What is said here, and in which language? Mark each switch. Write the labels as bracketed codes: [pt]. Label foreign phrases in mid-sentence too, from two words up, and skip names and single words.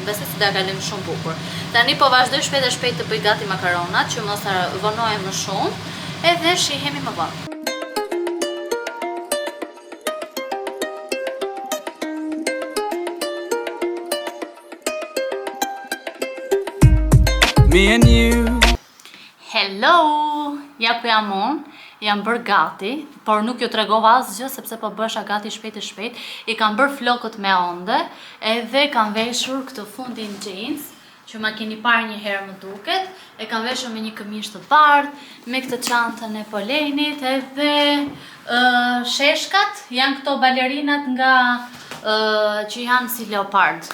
[sq] Besoj se do ja kalojmë shumë bukur. Tani po vazhdoj shpejt të bëj gati makaronat që mos vonohem më shumë, edhe shihemi më vonë. [en] Me and you. Hello! [sq] Ja ku jam unë, jam bërë gati, por nuk ju tregova asgjë sepse po bësha gati shpejt. I kam bërë flokët me onde, edhe kam veshur këtë fundin jeans, që ma keni parë një herë më duket, e kam veshur me një këmishë të bardhë, me këtë çantën e Polenit, edhe sheshkat janë këto balerinat nga që janë si leopard.